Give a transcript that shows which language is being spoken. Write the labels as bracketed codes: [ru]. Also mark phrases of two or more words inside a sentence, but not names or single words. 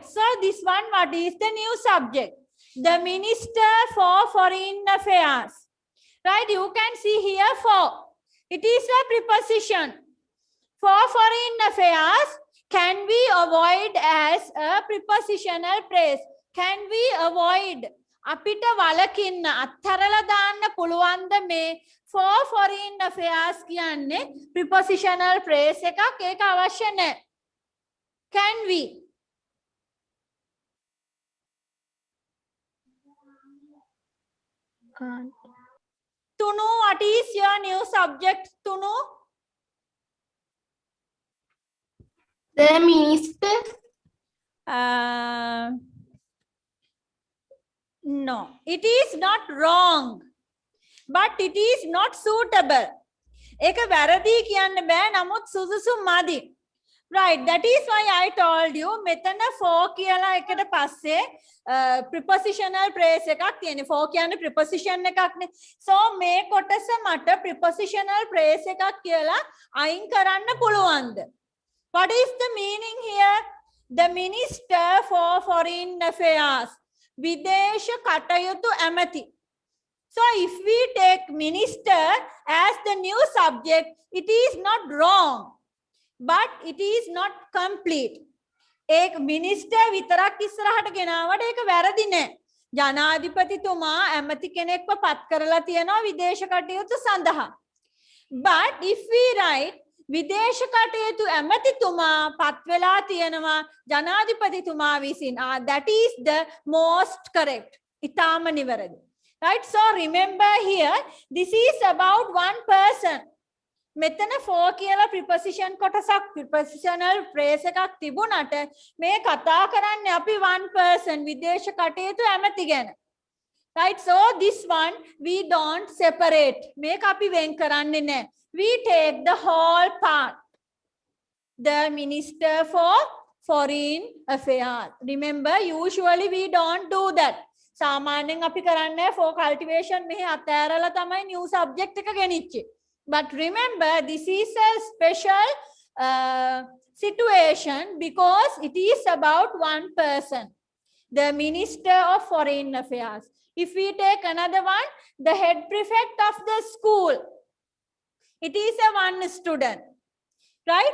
[en] So this one, what is the new subject? The minister for foreign affairs. Right. You can see here for. It is a preposition. For foreign affairs can be avoid as a prepositional phrase. Can we avoid? [si] අපිට වලකින්න අත්හැරලා දාන්න පුළුවන්ද මේ [en] for foreign affairs [si] කියන්නේ [en] prepositional phrase [si] එකක් ඒක අවශ්‍ය නැහැ. [en] Can we? Tunu, what is your new subject, Tunu? The minister. No, it is not wrong, but it is not suitable. [si] ඒක වැරදි කියන්න බෑ නමුත් සුදුසු මදි. [en] Right, that is why I told you [si] මෙතන for කියලා එකට පස්සේ [en] prepositional phrase [si] එකක් තියෙනවා. For කියන්නේ preposition එකක්නේ. So මේ කොටස මට [en] prepositional phrase [si] එකක් කියලා අයින් කරන්න පුළුවන්ද? [en] What is the meaning here? The minister for foreign affairs. [si] විදේශ කටයුතු ඇමති. [en] So if we take minister as the new subject, it is not wrong, but it is not complete. [si] एक minister විතරක් ඉස්සරහට ගෙනාවට ඒක වැරදි නෑ. ජනාධිපතිතුමා ඇමති කෙනෙක්ව පත් කරලා තියෙනවා විදේශ කටයුතු සඳහා. [en] But if we write [si] විදේශ කටයුතු ඇමතිතුමා පත් වෙලා තියෙනවා ජනාධිපතිතුමා විසින්. [en] That is the most correct. [si] ඉතාම නිවැරදි. [en] Right? So remember here, this is about one person. [si] මෙතන for කියලා preposition කොටසක් [en] prepositional phrase [si] එකක් තිබුණට මේ කතා කරන්නේ අපි [en] one person [si] විදේශ කටයුතු ඇමති ගැන. [en] Right, so this one we don't separate. [si] මේක අපි වෙන් කරන්නේ නැහැ. [en] We take the whole part. The minister for foreign affairs. Remember, usually we don't do that. [si] සාමාන්‍යයෙන් අපි කරන්නේ [en] for cultivation [si] මෙහි අතෑරලා තමයි [en] new subject [si] එක ගෙනිච්චේ. [en] But remember, this is a special situation because it is about one person, the Minister of Foreign Affairs. If we take another one, the head prefect of the school, it is a one student, right?